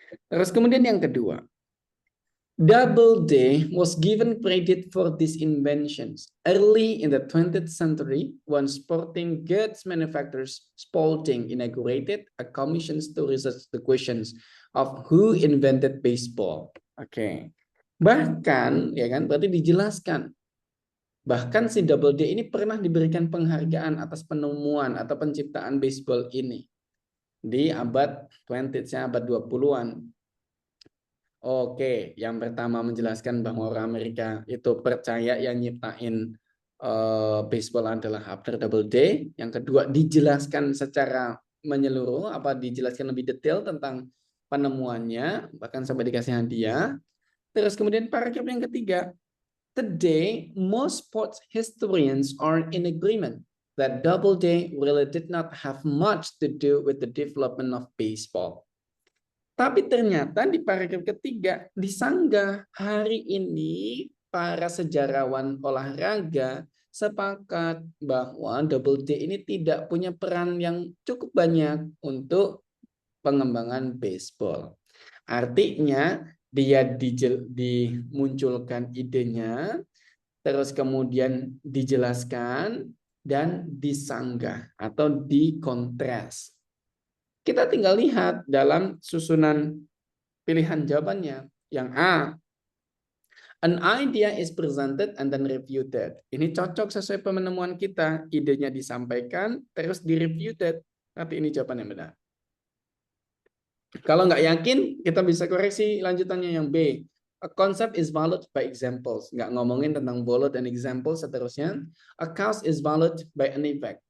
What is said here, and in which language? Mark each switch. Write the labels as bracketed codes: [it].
[id] Terus kemudian yang kedua, [en] Doubleday was given credit for these inventions early in the 20th century when sporting goods manufacturers Spalding inaugurated a commission to research the questions of who invented baseball. [id] Oke. Bahkan ya kan berarti dijelaskan bahkan si Doubleday ini pernah diberikan penghargaan atas penemuan atau penciptaan baseball ini di abad [en] 20th, [id] abad 20-an. Oke, yang pertama menjelaskan bahwa orang Amerika itu percaya yang nyiptain baseball adalah Abner Doubleday. Yang kedua dijelaskan secara menyeluruh, dijelaskan lebih detail tentang penemuannya, bahkan sampai dikasih hadiah. Terus kemudian paragraf yang ketiga, [en] today most sports historians are in agreement that Doubleday really did not have much to do with the development of baseball. [id] Tapi ternyata di paragraf ketiga disanggah hari ini para sejarawan olahraga sepakat bahwa Doubleday ini tidak punya peran yang cukup banyak untuk pengembangan baseball. Artinya dia dimunculkan idenya, terus kemudian dijelaskan dan disanggah atau dikontras. Kita tinggal lihat dalam susunan pilihan jawabannya. Yang [en] A, an idea is presented and then refuted. [id] Ini cocok sesuai penemuan kita. Idenya disampaikan, terus direfuted. Tapi ini jawaban yang benar. Kalau nggak yakin, kita bisa koreksi lanjutannya yang B. [en] A concept is valid by examples. [id] Nggak ngomongin tentang [en] valid and example [id] seterusnya. [en] A cause is valid by an effect.